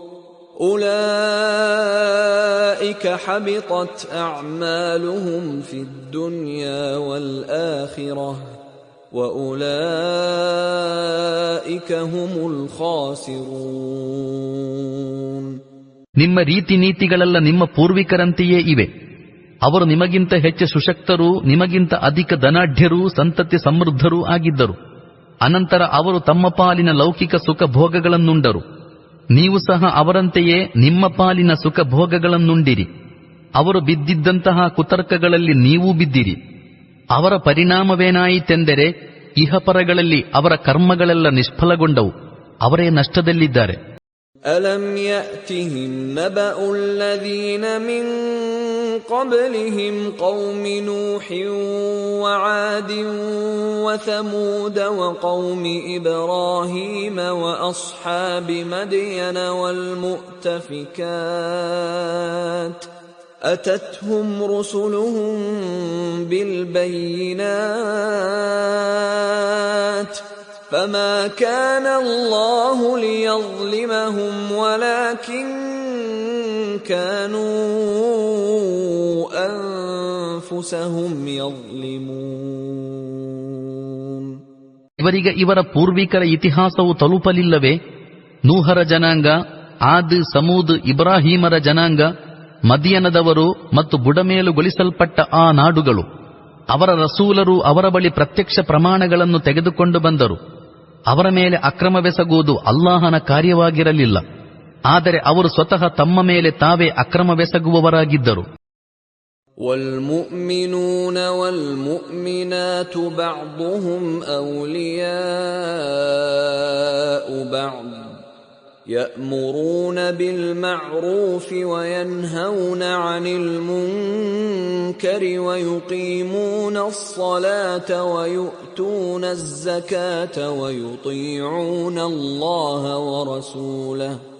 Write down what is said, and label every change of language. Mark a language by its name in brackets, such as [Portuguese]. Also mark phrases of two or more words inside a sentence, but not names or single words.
[Arabic] أولئك حبطت أعمالهم في الدنيا والآخرة وَأُولَئِكَ هُمُ الْخَاسِرُونَ. [Kannada] ನಿಮ್ಮ ರೀತಿ ನೀತಿಗಳೆಲ್ಲ ನಿಮ್ಮ ಪೂರ್ವಿಕರಂತೆಯೇ ಇವೆ. ಅವರು ನಿಮಗಿಂತ ಹೆಚ್ಚು ಸುಶಕ್ತರೂ ನಿಮಗಿಂತ ಅಧಿಕ ಧನಾಢ್ಯರೂ ಸಂತತಿ ಸಮೃದ್ಧರೂ ಆಗಿದ್ದರು. ಅನಂತರ ಅವರು ತಮ್ಮ ಪಾಲಿನ ಲೌಕಿಕ ಸುಖ ಭೋಗಗಳನ್ನುಂಡರು. ನೀವು ಸಹ ಅವರಂತೆಯೇ ನಿಮ್ಮ ಪಾಲಿನ ಸುಖ ಭೋಗಗಳನ್ನುಂಡಿರಿ. ಅವರು ಬಿದ್ದಿದ್ದಂತಹ ಕುತರ್ಕಗಳಲ್ಲಿ ನೀವೂ ಬಿದ್ದಿರಿ. ಅವರ ಪರಿಣಾಮವೇನಾಯಿತೆಂದರೆ ಇಹಪರಗಳಲ್ಲಿ ಅವರ ಕರ್ಮಗಳೆಲ್ಲ ನಿಷ್ಫಲಗೊಂಡವು, ಅವರೇ ನಷ್ಟದಲ್ಲಿದ್ದಾರೆ. [Arabic] ألم يأتهم نبأ الذين من قبلهم قوم نوح وعاد وثمود وقوم إبراهيم وأصحاب مدين والمؤتفكات أتتهم رسلهم بالبينات فما كان الله ليظلمهم ولكن كانوا أنفسهم يظلمون. [Kannada] ಇವರಿಗೆ ಇವರ ಪೂರ್ವಿಕರ ಇತಿಹಾಸವು ತಲುಪಲಿಲ್ಲವೇ? ನೂಹರ ಜನಾಂಗ, ಆದ್, ಸಮೂದ್, ಇಬ್ರಾಹೀಮರ ಜನಾಂಗ, ಮದಿಯನದವರು ಮತ್ತು ಬುಡಮೇಲುಗೊಳಿಸಲ್ಪಟ್ಟ ಆ ನಾಡುಗಳು. ಅವರ ರಸೂಲರು ಅವರ ಬಳಿ ಪ್ರತ್ಯಕ್ಷ ಪ್ರಮಾಣಗಳನ್ನು ತೆಗೆದುಕೊಂಡು ಬಂದರು. ಅವರ ಮೇಲೆ ಅಕ್ರಮವೆಸಗುವುದು ಅಲ್ಲಾಹನ ಕಾರ್ಯವಾಗಿರಲಿಲ್ಲ, ಆದರೆ ಅವರು ಸ್ವತಃ ತಮ್ಮ ಮೇಲೆ ತಾವೇ ಅಕ್ರಮವೆಸಗುವವರಾಗಿದ್ದರು. [Arabic] والمؤمنون والمؤمنات بعضهم أولياء بعض يأمرون بالمعروف وينهون عن المنكر ويقيمون الصلاة ويؤتون الزكاة ويطيعون الله ورسوله